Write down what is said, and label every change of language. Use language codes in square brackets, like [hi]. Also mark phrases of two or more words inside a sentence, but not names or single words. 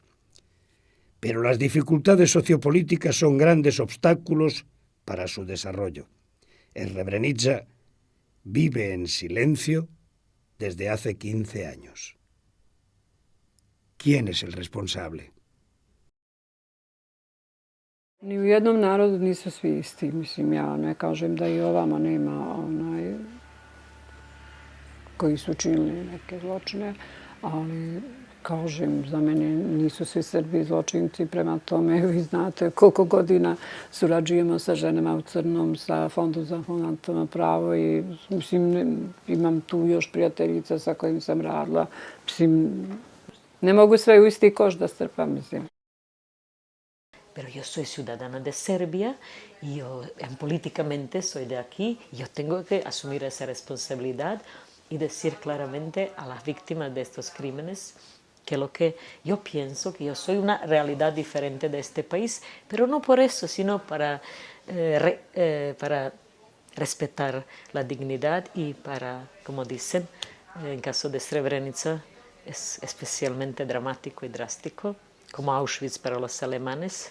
[es] Pero las dificultades sociopolíticas son grandes obstáculos para su desarrollo. Srebrenica vive en silencio desde hace 15 años. ¿Quién es el responsable? [sr] Ni u jednom narodu nisu svi isti. Mislim, ja ne kažem da i ovamo nema koji su činili neke zločine, ali kažem, za mene nisu svi Srbi zločinci. Prema tome, vi znate koliko godina surađujemo sa ženama u crnom, sa Fondom za humanitarno pravo i mislim, imam tu još prijateljica sa kojim sam radila. Mislim, ne mogu sve u isti koš da strpam, mislim. [es] Pero yo soy ciudadana de Serbia y yo políticamente soy de aquí. Yo tengo que asumir esa responsabilidad y decir claramente a las víctimas de estos crímenes que lo que yo pienso, que yo soy una realidad diferente de este país, pero no por eso, sino para respetar la dignidad y para, como dicen, en caso de Srebrenica, es especialmente dramático y drástico, como Auschwitz para los alemanes.